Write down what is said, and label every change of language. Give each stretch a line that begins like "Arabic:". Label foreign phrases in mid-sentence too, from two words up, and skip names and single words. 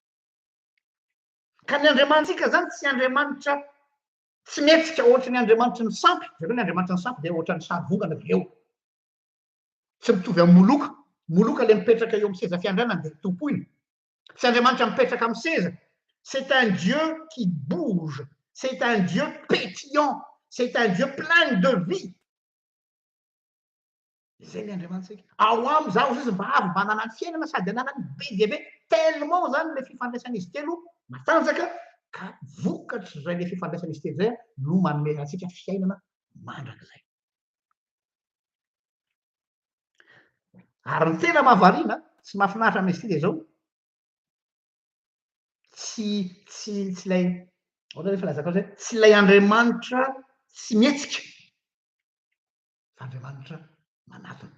Malagasy: Ka ny Andriamanitsika zany tsy Andriamanitra tsy metsika ohatry ny Andriamanitra ny sampy, zareo ny Andriamanitra ny sampy dia ohatry ny sary vongana aveo. Tsy mitovy amin'ny moloka. Moloka le mipetraka eo amin'ny seza fiandrianana dia tompoina. Tsy Andriamanitra mipetraka amin'ny seza.
French: C'est un Dieu qui bouge, c'est un Dieu pétillant, c'est un Dieu plein de vie.
Malagasy: Zay le Andriamanitsika. Ao amin'izao izy mba avy mba hanana ny fiainana sady hanana ny be dia be tellement zany le fifandraisan'izy telo matanjaka ka vokatra zay le fifandraisan'izy telo zay no manome antsika fiainana mandrakizay. Ary ny tena mahavariana sy mahafinaritra amin'izy ity dia zao tsy lay ohatra hoe filazako azy hoe tsy lay Andriamanitra tsy mihetsika fa Andriamanitra manatona.